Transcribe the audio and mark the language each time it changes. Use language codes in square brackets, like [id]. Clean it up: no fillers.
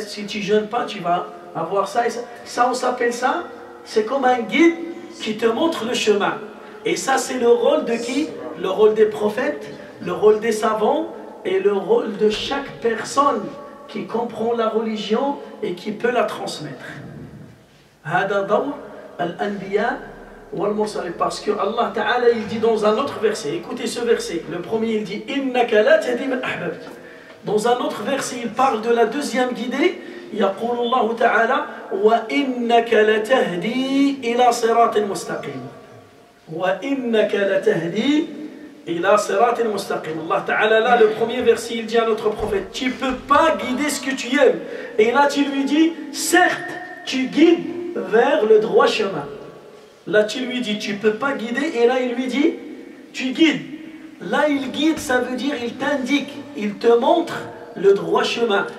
[fr] Si tu ne jeûnes pas, tu vas avoir ça et ça. Ça, on s'appelle ça, c'est comme un guide qui te montre le chemin. Et ça, c'est le rôle de qui? Le rôle des prophètes, le rôle des savants et le rôle de chaque personne qui comprend la religion et qui peut la transmettre. [ar] هذا دور الأنبياء والمرسلين. [fr] Parce que Allah Ta'ala, il dit dans un autre verset, écoutez ce verset, le premier il dit [ar] إنك لا تهدي من أحببت. [fr] Dans un autre verset, il parle de la deuxième guidée. [ar] يقول الله تعالى وإنك لتهدي إلى صراط مستقيم. وإنك لتهدي إلى صراط مستقيم. [fr] Allah Ta'ala, là, le premier verset, il dit à notre prophète, tu ne peux pas guider ce que tu aimes. Et là, tu lui dis, certes, tu guides vers le droit chemin. Là, tu lui dis, tu ne peux pas guider. Et là, il lui dit, tu guides. Là, il guide, ça veut dire, il t'indique, il te montre le droit chemin.